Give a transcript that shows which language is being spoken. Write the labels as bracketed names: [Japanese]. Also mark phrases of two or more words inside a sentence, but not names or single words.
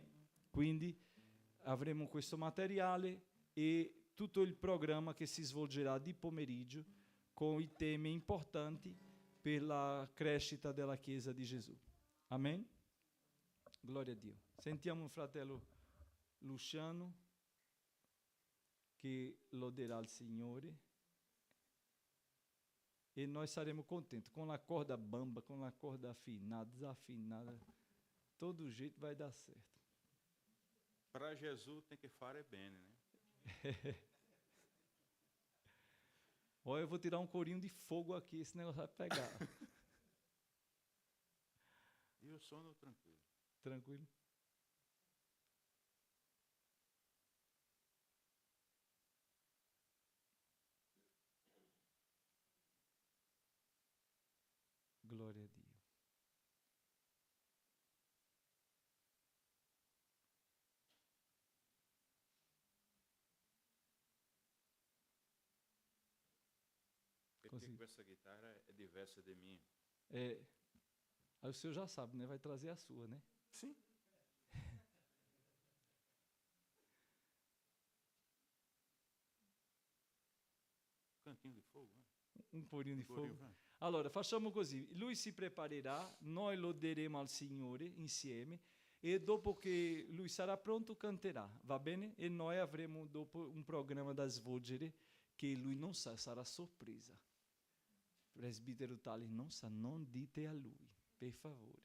[Italian] Quindi avremo questo materiale e tutto il programma che si svolgerà di pomeriggio con i temi importanti per la crescita della Chiesa di Gesù. Amen? Glória a Dio. Sentiamo un fratello Luciano che loderà il Signore e noi saremo contenti. [Portuguese] Com a corda bamba, com a corda afinada, desafinada, todo jeito vai dar certo. Para Jesus tem que [Italian] fare bene, [Portuguese] né? Olha, eu vou tirar um corinho de fogo aqui, esse negócio vai pegar. [Italian] E o sono tranquilo. Tranquilo? Glória a Dio. Perché Così. questa chitarra è diversa da mia. [Portuguese] É, aí o senhor já sabe, né? Vai trazer a sua, né? Sim. Cantinho di fogo, né? Um corinho de fogo. Vai. [Italian] Allora, facciamo così. Lui si preparerà, noi loderemo al Signore insieme e dopo che lui sarà pronto canterà, va bene? E noi avremo dopo un programma da svolgere che lui non sa, sarà sorpresa. Presbitero Tali non sa, non dite a lui, per favore.